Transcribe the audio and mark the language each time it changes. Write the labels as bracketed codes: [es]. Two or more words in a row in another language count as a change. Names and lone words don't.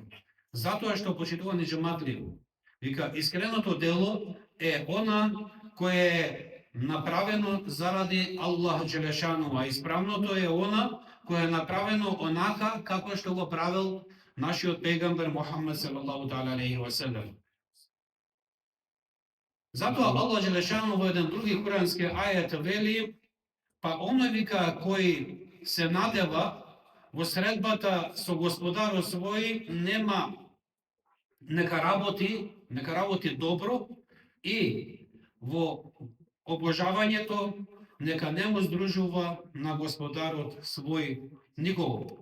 [mk] Затоа што почитувани џематли, вика искреното дело е она кое е направено заради Аллах Джелешану, а исправното е она кое е направено онака како што го правил нашиот пегамбер Мухаммед [ar] صلى الله تعالى عليه وسلم. [mk] Затоа Аллах Джелешану во еден други курански ајет вели, па оној вика кој се надева во средбата со Господарот свој, нека работи добро и во обожавањето нека не му здружува на Господарот свој никого.